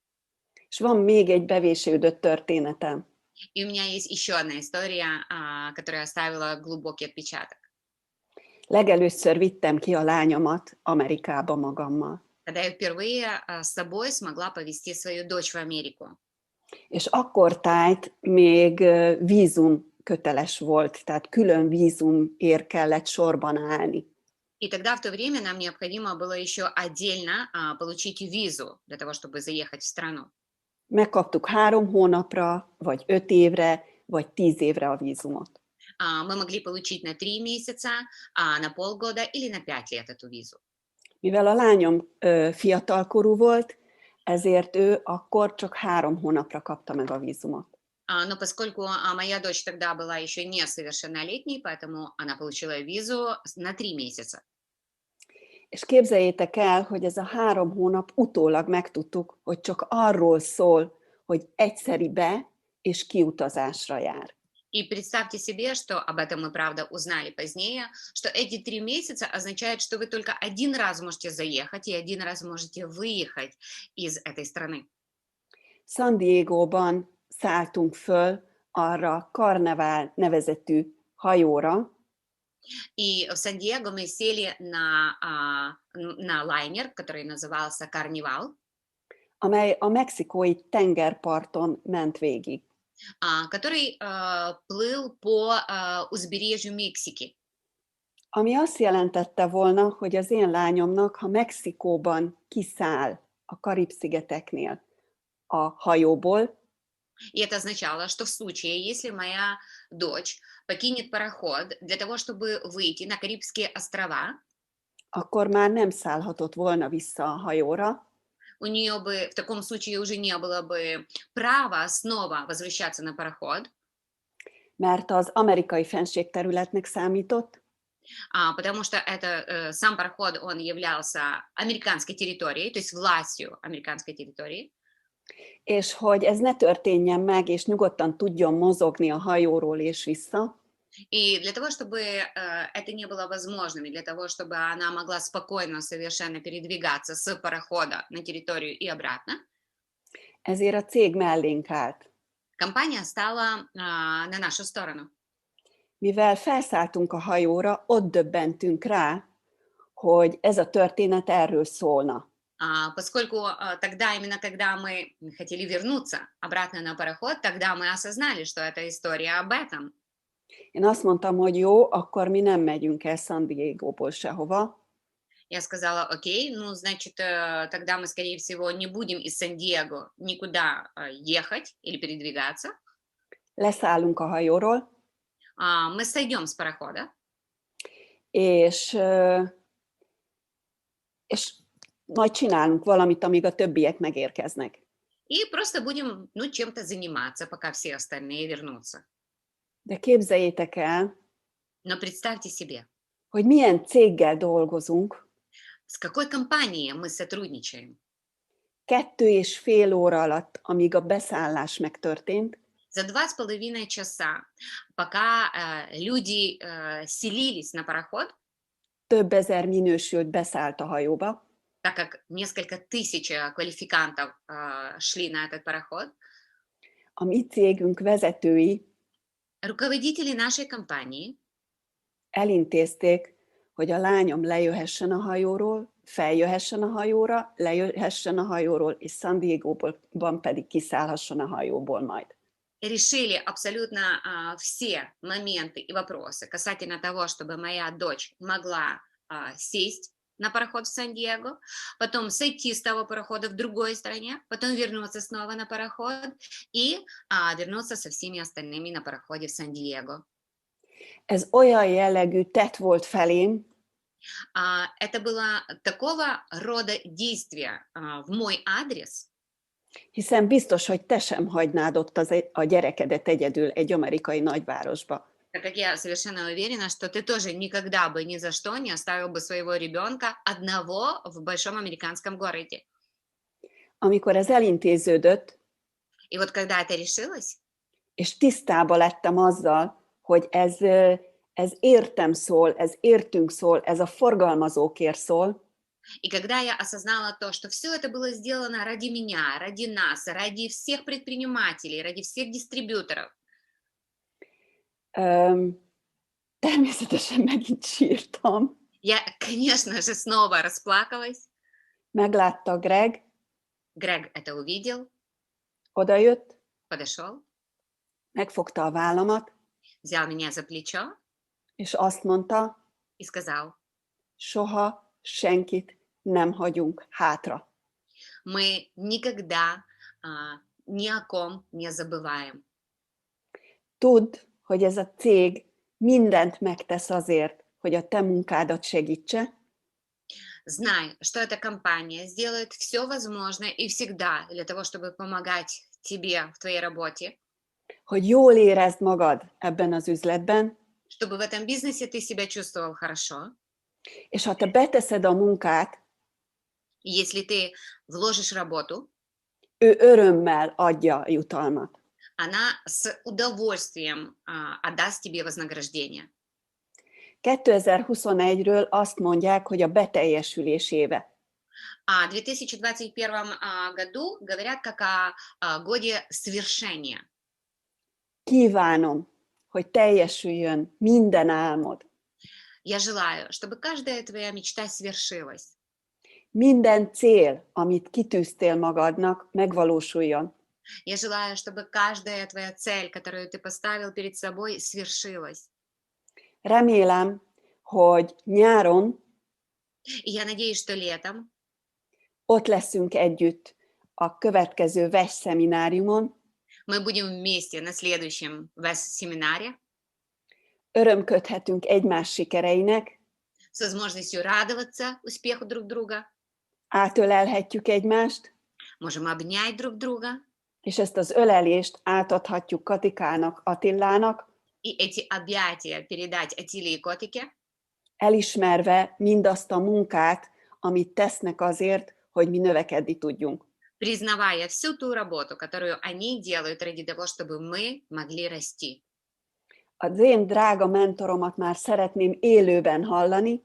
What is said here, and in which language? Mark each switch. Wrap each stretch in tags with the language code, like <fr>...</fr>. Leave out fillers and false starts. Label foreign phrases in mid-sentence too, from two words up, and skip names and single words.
<hu>És van még egy bevésődött történetem.</hu> <ru>И у меня есть еще одна история, которая оставила глубокий отпечаток.</ru> <hu>Legelőször vittem ki a lányomat Amerikába magammal.</hu> <ru>Когда я впервые с собой смогла повезти свою дочь в Америку.</ru> <hu>És akkortájt még vízum köteles volt, tehát külön vízumért kellett sorban állni.</hu> <ru>И тогда в то время нам необходимо было еще отдельно получить визу для того, чтобы заехать в страну.</ru> <hu>Megkaptuk 3 hónapra, vagy 5 évre, vagy 10 évre a vízumot.</hu> <ru>Мы могли получить на 3 месяца, на полгода или на 5 лет эту визу.</ru> <hu>Mivel a lányom fiatalkorú volt, ezért ő akkor csak 3 hónapra kapta meg a vízumot.</hu> <ru>Но поскольку моя дочь тогда была еще несовершеннолетней, поэтому она получила визу на 3 месяца.</ru> <hu>És képzeljétek el, hogy ez a 3 hónap utólag megtudtuk, hogy csak arról szól, hogy egyszeri be- és kiutazásra jár.</hu> <ru>И представьте себе, что об этом мы, правда, узнали позднее, что эти 3 месяца означают, что вы только один раз можете заехать и один раз можете выехать из этой страны.</ru> <hu>San Diegóban szálltunk föl arra a Carnival nevezetű hajóra,</hu> <ru>И в Сан-Диего мы сели на лайнер, который назывался «Карнивал»,</ru> <hu>amely a mexikói tengerparton ment végig.</hu> <ru>который плыл по узбережью Мексики.</ru> <hu>Ami azt jelentette volna, hogy az én lányomnak, ha Mexikóban kiszáll a Karib-szigeteknél a hajóból,</hu> <ru>И это означало, что в случае, если моя дочь покинет пароход для того, чтобы выйти на Карибские острова,</ru> <hu>akkor már nem szállhatott volna vissza a hajóra,</hu> <ru>у нее бы в таком случае уже не было бы права снова возвращаться на пароход,</ru> <hu>mert az amerikai fenségterületnek számított,</hu> <ru>потому что сам пароход, он являлся американской территорией, то есть властью американской территории.</ru> <hu>és hogy ez ne történjen meg, és nyugodtan tudjon mozogni a hajóról és vissza,</hu> <ru>И для того, чтобы это не было возможным, и для того, чтобы она могла спокойно совершенно передвигаться с парохода на территорию и обратно,</ru> <hu>ezért a cég mellénk állt.</hu> <ru>компания стала на нашу сторону.</ru> <hu>Mivel felszálltunk a hajóra, ott döbbentünk rá, hogy ez a történet erről szólna.</hu> <ru>Поскольку тогда, именно когда мы хотели вернуться обратно на пароход, тогда мы осознали, что это история об этом.</ru> <hu>Én azt mondtam, hogy jó, akkor mi nem megyünk el San Diegóból sehova,</hu> <ru>Я сказала, окей, ну, значит, тогда мы, скорее всего, не будем из Сан-Диего никуда ехать или передвигаться.</ru> <hu>leszállunk a hajóról,</hu> <ru>Мы сойдем с парохода,</ru> <hu>és majd csinálunk valamit, amíg a többiek megérkeznek.</hu> <ru>и просто будем, ну, чем-то заниматься, пока все остальные вернутся.</ru> <hu>De képzeljétek el,</hu> <ru>Но представьте себе,</ru> <hu>hogy milyen céggel dolgozunk,</hu> <ru>с какой компанией мы сотрудничаем.</ru> <hu>2,5 óra alatt, amíg a beszállás megtörtént,</hu> <ru>За 2,5 часа, пока люди селились на пароход,</ru> <hu>több ezer minősült beszállt a hajóba,</hu> <ru>так как несколько тысяч квалификантов шли на этот пароход,</ru> <hu>a mi cégünk vezetői</hu> <ru>руководители нашей компании</ru> <hu>elintézték, hogy a lányom lejöhessen a hajóról, feljöhessen a hajóra, lejöhessen a hajóról, és San Diego-ban pedig kiszállhasson a hajóból majd.</hu> <ru>решили абсолютно все моменты и вопросы касательно того, чтобы моя дочь могла сесть на пароход в Сан-Диего, потом сойти с того парохода в другой стране, потом вернуться снова на пароход и вернуться со всеми остальными на пароходе в Сан-Диего.</ru> <hu>Ez olyan jellegű tett volt felém,</hu> <ru>Это было такого рода действия в мой адрес,</ru> <hu>hiszen biztos, hogy te sem hagynád ott a gyerekedet egyedül egy amerikai nagyvárosba.</hu> <ru>так как я совершенно уверена, что ты тоже никогда бы ни за что не оставил бы своего ребенка одного в большом американском gороде.</ru> <hu>Amikor ez elintéződött,</hu> <ru>И вот когда это решилось,</ru> <hu>és tisztába lettem azzal, hogy ez értem szól, ez értünk szól, ez a forgalmazókért szól,</hu> <ru>и когда я осознала то, что все это было сделано ради меня, ради нас, ради всех предпринимателей, ради всех дистрибьюторов,</ru> <hu>természetesen megint sírtam.</hu> <ru>я, конечно же, снова расплакалась.</ru> <hu>Meglátta Greg,</hu> <ru>Грег это увидел,</ru> <hu>odajött,</hu> <ru>подошел,</ru> <hu>megfogta a vállamat,</hu> <ru>взял меня за плечо</ru> <hu>és azt mondta,</hu> <ru>и сказал:</ru> <hu>soha senkit nem hagyunk hátra.</hu> <ru>мы никогда ни о ком не забываем.</ru> <hu>Tudd, hogy ez a cég mindent megtesz azért, hogy a te munkádat segítse,</hu> <ru>Знай, что эта компания сделает все возможное и всегда для того, чтобы помогать тебе в твоей работе,</ru> <hu>hogy jól érezd magad ebben az üzletben,</hu> <ru>чтобы в этом бизнесе ты себя чувствовал хорошо.</ru> <hu>és ha te beteszed a munkát,</hu> <ru>И если ты вложишь работу,</ru> <hu>ő örömmel adja a jutalmat.</hu> <ru>она с удовольствием отдаст тебе вознаграждение.</ru> <hu>2021-ről azt mondják, hogy a beteljesülés éve.</hu> <ru>В 2021 году говорят как о годе свершения.</ru> <hu>Kívánom, hogy teljesüljön minden álmod.</hu> <ru>Я желаю, чтобы каждая твоя мечта свершилась.</ru> <hu>Minden cél, amit kitűztél magadnak, megvalósuljon.</hu> <ru>Я желаю, чтобы каждая твоя цель, которую ты поставил перед собой, свершилась.</ru> <hu>Remélem, hogy nyáron</hu> <ru>И я надеюсь, что летом</ru> <hu>ott leszünk együtt a következő VES szemináriumon.</hu> <ru>мы будем вместе на следующем семинаре</ru> <hu>Örömködhetünk egymás sikereinek,</hu> <ru>с возможностью радоваться успеху друг друга,</ru> <hu>átölelhetjük egymást,</hu> <ru>можем обнять друг друга,</ru> <hu>és ezt az ölelést átadhatjuk Katikának, Attilának,</hu> <ru>и эти объятия передать Атиле и Котике,</ru> <hu>elismerve mindazt a munkát, amit tesznek azért, hogy mi növekedni tudjunk.</hu> <ru>признавая всю ту работу, которую они делают ради того, чтобы мы могли расти.</ru> <hu>Az én drága mentoromat már szeretném élőben hallani,</hu>